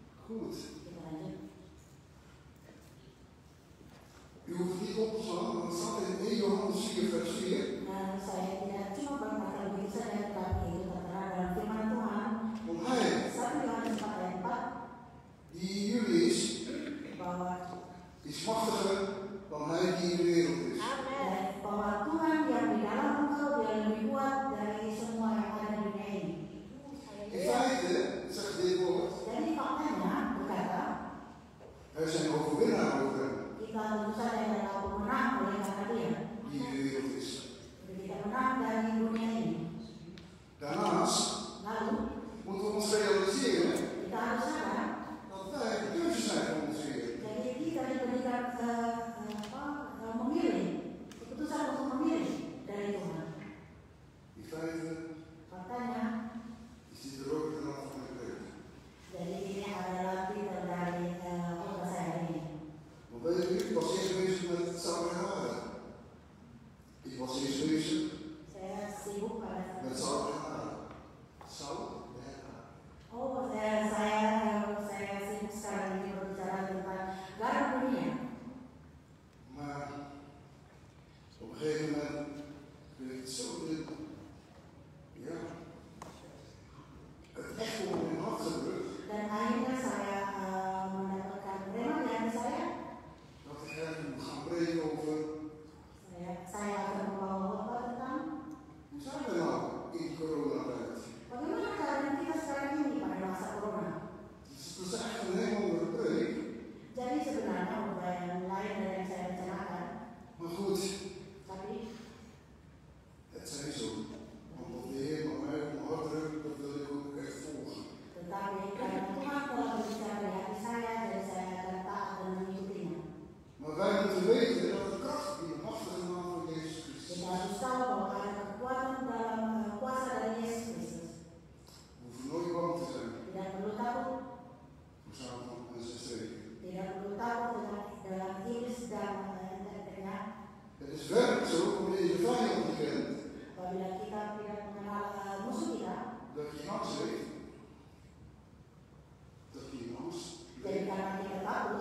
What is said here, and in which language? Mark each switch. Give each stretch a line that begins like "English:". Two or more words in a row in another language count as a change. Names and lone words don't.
Dutch: Goed.
Indonesian: Kita lanjut.
Dutch: U hoeft niet op te slaan, want het staat in 1 Johannes 4 vers 4.
Indonesian: Dan saya tidak cuma berkata begitu saja, tetapi itu tertera dalam firman Tuhan.
Dutch: Want hij
Indonesian: 1 Yohanes 4 ayat 4
Dutch: die in jullie is,
Indonesian: bahwa
Dutch: is machtiger dan hij die in de wereld is.
Indonesian: bahwa Tuhan yang di dalam engkau dia lebih kuat dari semua yang ada di dunia ini.
Dutch: In feite zegt dit woord,
Indonesian: Jadi faktanya berkata
Dutch: wij zijn overwinnaar over hem
Indonesian: kita tentu saja adalah pemenang oleh karena dia.
Dutch: die in de wereld is.
Indonesian: Jadi kita menang dari dunia ini.
Dutch: Daarnaast
Indonesian: Lalu
Dutch: moeten we ons realiseren
Indonesian: kita harus sadar,
Dutch: dat wij de keuze zijn van ons Heer.
Indonesian: jadi kita diberikan memilih, keputusan untuk memilih dari Tuhan.
Dutch: In feite
Indonesian: Faktanya,
Dutch: is dit de rode draad van de kerk.
Indonesian: jadi ini adalah titel dari khotbah saya hari ini.
Dutch: Want weet je, ik was eerst bezig met Saudi-Arabië. Ik was eerst bezig
Indonesian: Saya sibuk pada
Dutch: met Saudi-Arabië. Saudi-Arabië.
Indonesian: Oh, saya sibuk sekarang ini berbicara tentang garam dunia.
Dutch: Maar op een gegeven moment kreeg ik het zo in, ja, het echt op mijn hart gedrukt.
Indonesian: Dan akhirnya saya mendapatkan rema di hati saya.
Dutch: Dat ik eigenlijk moet gaan spreken over
Indonesian: Saya akan membawa khotbah tentang
Dutch: hoe zijn we nou in die coronatijd.
Indonesian: bagaimana keadaan kita sekarang ini pada masa corona.
Dutch: Dus het is echt een hele andere preek.
Indonesian: Jadi sebenarnya khotbah yang lain dari yang saya rencanakan,
Dutch: Maar goed,
Indonesian: tapi
Dutch: het zij zo. Want wat de Heer met mij op mijn hart drukt, dat wil ik ook echt volgen.
Indonesian: tetapi karena Tuhan telah berbicara di hati saya, jadi saya akan taat dan mengikutinya.
Dutch: Maar wij moeten weten dat de kracht in de machtige naam van Jezus Christus
Indonesian: Kita harus tahu bahwa ada kekuatan dalam kuasa dari Yesus Kristus.
Dutch: we hoeven nooit bang te zijn
Indonesian: Tidak perlu takut,
Dutch: voor Satan en zijn streken.
Indonesian: tidak perlu takut dengan iblis dan intriknya.
Dutch: Het is werkelijk zo, wanneer je vijand niet kent,
Indonesian: Apabila kita tidak mengenal musuh kita,
Dutch: dat je in angst leeft. Dat je in angst
Indonesian: jadi
Dutch: leeft.
Indonesian: karena kita takut